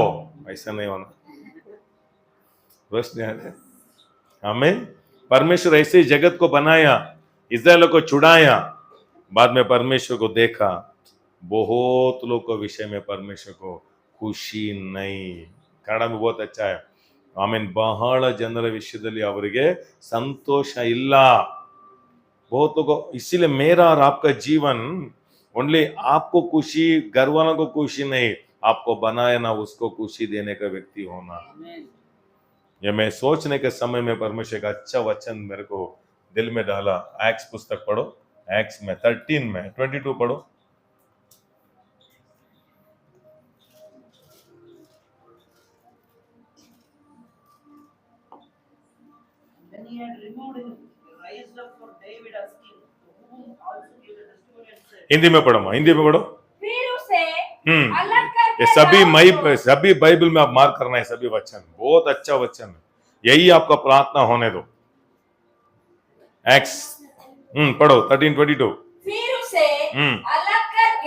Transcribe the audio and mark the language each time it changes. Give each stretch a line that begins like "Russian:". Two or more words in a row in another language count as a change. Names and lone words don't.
Hindi: ऐसा नहीं होना। दोस्त नहीं आ रहा है। आमीन। परमेश्वर ऐसे जगत को बनाया, इस्राएल को छुड़ाया, बाद में परमेश्वर को देखा, बहुत लोग को विषय में परमेश्वर को खुशी नहीं। कन्नड़ में बहुत अच्छा है, आमीन,
Kannada: ಬಹಳ ಜನರ ವಿಷಯದಲ್ಲಿ ಅವರಿಗೆ संतोष ಇಲ್ಲ।
Hindi: बहुत लोगों को, इसीलिए मेरा और आपका जीवन ओनली आपको खुशी, घर वालों को खुशी नहीं, आपको बनाया ना उसको खुशी देने का व्यक्ति होना। ये मैं सोचने के समय में परमेश्वर का अच्छा वचन मेरे को दिल में डाला। एक्स पुस्तक पढ़ो, एक्स में 13 में 22 पढ़ो।
English: When he had removed him, he raised up for David as king, to whom also gave a testimony and said,
Hindi: हिंदी में पढ़ो, हिंदी में पढ़ो। फिर उसे अलग करके ये सभी दाऊद को- सभी बाइबल में आप मार्क करना है, सभी वचन बहुत अच्छा वचन है। यही आपका प्रार्थना होने दो। एक्स पढ़ो 13:22। फिर उसे अलग करके